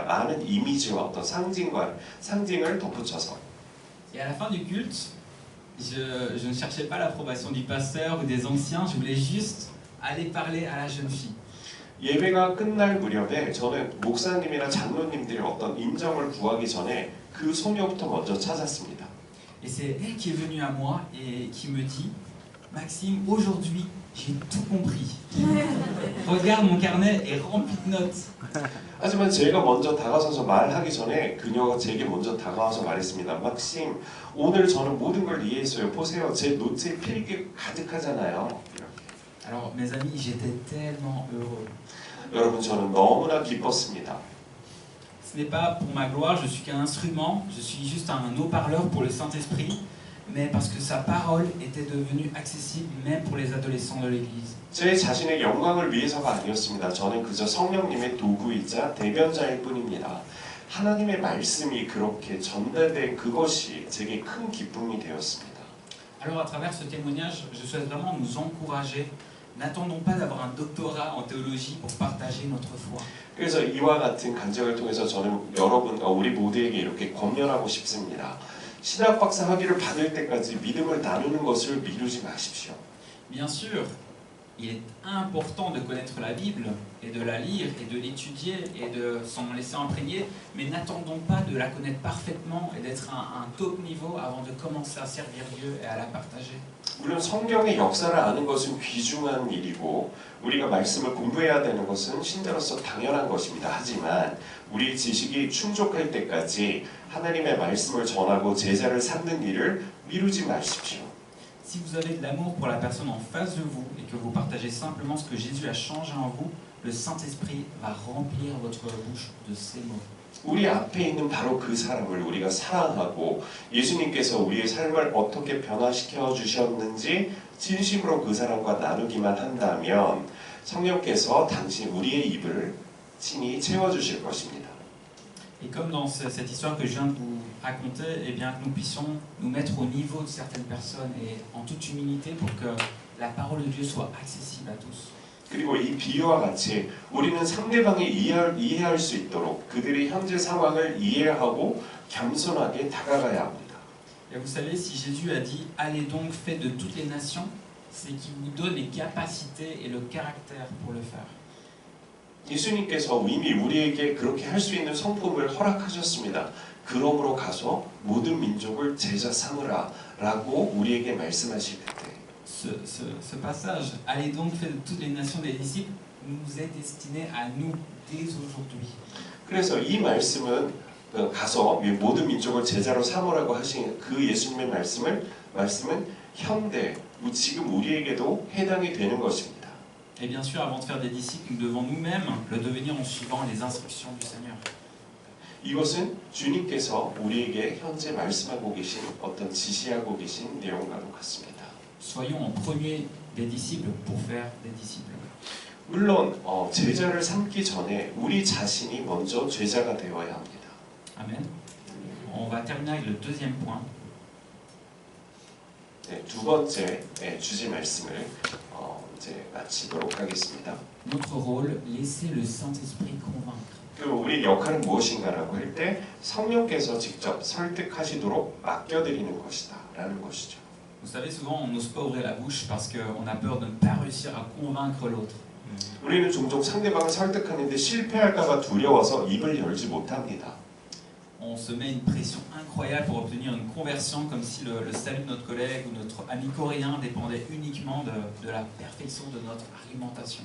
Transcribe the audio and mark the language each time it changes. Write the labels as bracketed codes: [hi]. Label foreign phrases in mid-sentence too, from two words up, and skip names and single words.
[ko] 많은 이미지와 어떤 상징을 덧붙여서. [fr] Et à la fin du culte, je ne cherchais pas l'approbation du pasteur ou des anciens, je voulais juste aller parler à la jeune fille. [ko] 예배가 끝날 무렵에 저는 목사님이나 장로님들의 어떤 인정을 구하기 전에 그 소녀부터 먼저 찾았습니다. [fr] Et c'est elle qui est venue à moi et qui me dit, Maxime, aujourd'hui, j'ai tout compris. Regarde, mon carnet est rempli de notes. [ko] 하지만 제가 먼저 다가서서 말하기 전에 그녀가 제게 먼저 다가와서 말했습니다. 막심, 오늘 저는 모든 걸 이해했어요. 보세요, 제 노트에 필기 가득하잖아요. [fr] Alors, mes amis, j'étais tellement heureux. [ko] 여러분, 저는 너무나 기뻤습니다. [fr] Ce n'est pas pour ma gloire, je suis qu'un instrument, je suis juste un haut-parleur pour le Saint-Esprit, mais parce que sa parole était devenue accessible même pour les adolescents de l'Église. [ko] 제 자신의 영광을 위해서가 아니었습니다. 저는 그저 성령님의 도구이자 대변자일 뿐입니다. 하나님의 말씀이 그렇게 전달된 그것이 제게 큰 기쁨이 되었습니다. [fr] Alors à travers ce témoignage, je souhaite vraiment nous encourager N'attendons pas d'avoir un doctorat en théologie pour partager notre foi. [ko] 그래서 이와 같은 간증을 통해서 저는 여러분과 우리 모두에게 이렇게 권면하고 싶습니다. 신학 박사 학위를 받을 때까지 믿음을 나누는 것을 미루지 마십시오. [fr] Bien sûr, il est important de connaître la Bible et de la lire et de l'étudier et de s'en laisser imprégner, mais n'attendons pas de la connaître parfaitement et d'être à un top niveau avant de commencer à servir Dieu et à la partager. [ko] 물론 성경의 역사를 아는 것은 귀중한 일이고 우리가 말씀을 공부해야 되는 것은 신자로서 당연한 것입니다. 하지만 우리 지식이 충족할 때까지 하나님의 말씀을 전하고 제자를 삼는 일을 미루지 마십시오. [fr] Si vous avez de l'amour pour la personne en face de vous et que vous partagez simplement ce que Jésus a changé en vous, le Saint-Esprit va remplir votre bouche de ces mots. [ko] 우리 앞에 있는 바로 그 사람을 우리가 사랑하고 예수님께서 우리의 삶을 어떻게 변화시켜 주셨는지 진심으로 그 사람과 나누기만 한다면 성령께서 당신 우리의 입을 친히 채워주실 것입니다. [fr] Et comme dans cette histoire que je viens de vous raconter, eh bien que nous puissions nous mettre au niveau de certaines personnes et en toute humilité pour que la parole de Dieu soit accessible à tous. [ko] 그리고 이 비유와 같이 우리는 상대방이 이해할 수 있도록 그들의 현재 상황을 이해하고 겸손하게 다가가야 합니다. [fr] Et vous savez, si Jésus a dit « Allez donc, faites de toutes les nations », c'est qu'il vous donne les capacités et le caractère pour le faire. [ko] 예수님께서 이미 우리에게 그렇게 할 수 있는 성품을 허락하셨습니다. 그러므로 가서 모든 민족을 제자 삼으라 라고 우리에게 말씀하실 때 [fr] Ce passage « Allez donc, faites de toutes les nations des disciples » nous est destiné à nous dès aujourd'hui. [ko] 그래서 이 말씀은 가서 모든 민족을 제자로 삼으라고 하신 그 예수님의 말씀은 현대 지금 우리에게도 해당이 되는 것입니다. [fr] Et bien sûr, avant de faire des disciples, nous devons nous-mêmes le devenir en suivant les instructions du Seigneur. [ko] 이것은 주님께서 우리에게 현재 말씀하고 계신 어떤 지시하고 계신 내용과도 같습니다. [fr] Soyons en premier des disciples pour faire des disciples. [ko] 물론 제자를 삼기 전에 우리 자신이 먼저 제자가 되어야 합니다. Amen. [fr] On va terminer avec le deuxième point. [ko] 네, 두 번째 주제 말씀을 이제 마치도록 하겠습니다. [fr] Notre rôle, laisser le Saint-Esprit convaincre. [ko] 그리고 우리 역할은 무엇인가라고 할 때 성령께서 직접 설득하시도록 맡겨드리는 것이다라는 것이죠. [fr] Vous savez, souvent on n'ose pas ouvrir la bouche parce qu'on a peur de ne pas réussir à convaincre l'autre. [ko] 우리는 종종 상대방을 설득하는데 실패할까봐 두려워서 입을 열지 못합니다. [fr] On se met une pression incroyable pour obtenir une conversion, comme si le salut de notre collègue ou notre ami coréen dépendait uniquement de la perfection de notre argumentation.